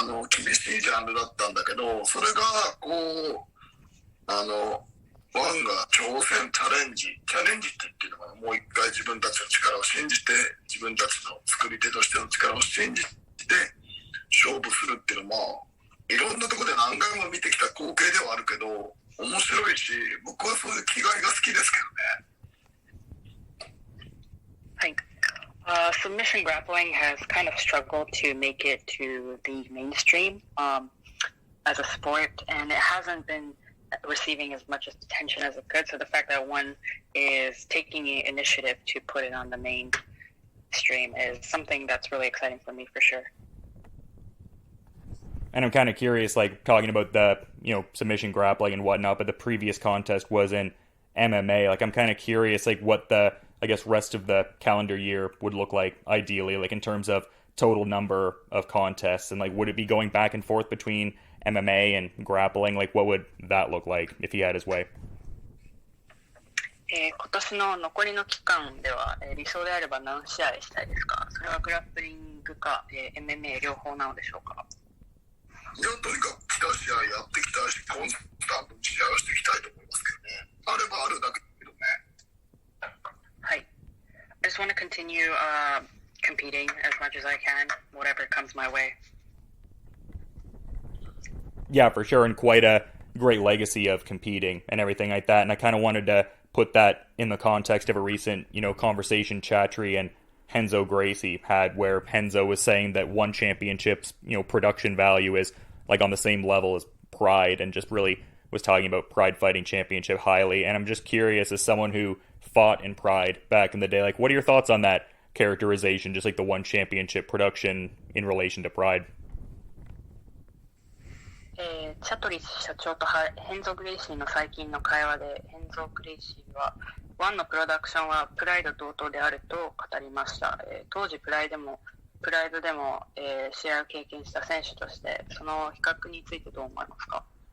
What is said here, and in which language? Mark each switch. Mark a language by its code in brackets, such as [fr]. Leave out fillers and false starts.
[ja] 厳しいジャンルだったんだけど、それがこうワンが挑戦チャレンジって言っていうのかな、もう一回自分たちの力を信じて、自分たちの作り手としての力を信じて勝負するっていうのは、いろんなところで何回も見てきた光景ではあるけど面白いし、僕はそういう気概が好きですけどね。はい。 [en] Submission grappling has kind of struggled to make it to the mainstream as a sport, and it hasn't been receiving as much attention as it could. So the fact that one is taking the initiative to put it on the mainstream is something that's really exciting for me for sure. And I'm kind of curious, like talking about the submission grappling and whatnot, but the previous contest was in MMA. Like I'm kind of curious, like what the rest of the calendar year would look like ideally, like in terms of total number of contests, and like would it be going back and forth between MMA and grappling? Like what would that look like if he had his way? [ja] 今年の残りの期間では、理想であれば何試合したいですか？それはグラップリングか、MMA 両方なのでしょうか？いや、とにかく来た試合やっていきたいし、コンスタントに試合をしていきたいと思いますけどね。あればあるだけだけどね。はい。 [en] I just want to continue competing as much as I can, whatever comes my way. Yeah, for sure, and quite a great legacy of competing and everything like that. And I kind of wanted to put that in the context of a recent, conversation Chatri and Renzo Gracie had, where Renzo was saying that one championship's, production value is like on the same level as Pride, and just really was talking about Pride Fighting Championship highly. And I'm just curious, as someone who fought in Pride back in the day, like what are your thoughts on that characterization, just like the one championship production in relation to Pride? [ja] チャトリ社長とヘンゾ・グレイシーの最近の会話で、ヘンゾ・グレイシーはワンのプロダクションはプライド同等であると語りました。当時プライドでも、試合を経験した選手としてその比較についてどう思いますか？